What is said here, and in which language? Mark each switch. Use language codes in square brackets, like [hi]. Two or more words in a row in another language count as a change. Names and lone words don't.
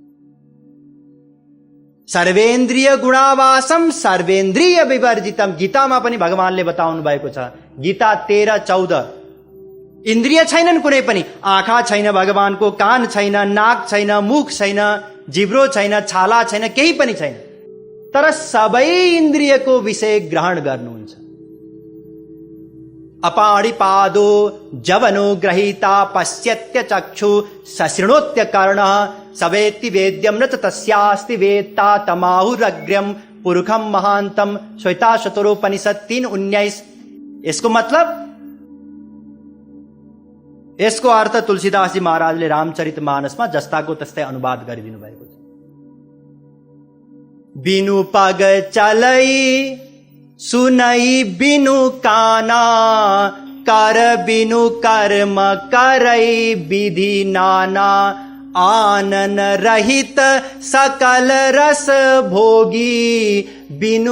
[sa] सर्वेन्द्रिय गुणावासम सर्वेन्द्रिय विवर्जितम, [ne] गीतामा पनि भगवानले बताउनु भएको छ, गीता 13:14। इन्द्रिय छैनन् कुनै पनि, आँखा छैन भगवानको, कान छैन, नाक छैन, मुख छैन, जिब्रो छैन, छाला छैन, केही पनि छैन, तर सबै इन्द्रियको विषय ग्रहण गर्नुहुन्छ। [sa] अपाणिपादो जवनो ग्रहीता पश्यत्य चक्षु सशृणोत्य कर्णः सवेत्ति वेद्यं न च तस्यास्ति वेत्ता तमाहुरग्र्यं पुरुषं महान्तम, श्वेताशतरोपनिषद 3:19। [ne] यसको मतलब, यसको अर्थ तुलसीदासजी महाराजले रामचरितमानसमा जस्ताको तस्तै अनुवाद गरिदिनु भएको छ। [awa] बिनु पग चलै सुनै बिनु काना, कर बिनु कर्म करै विधि नाना, आनन रहित सकल रस भोगी, बिनु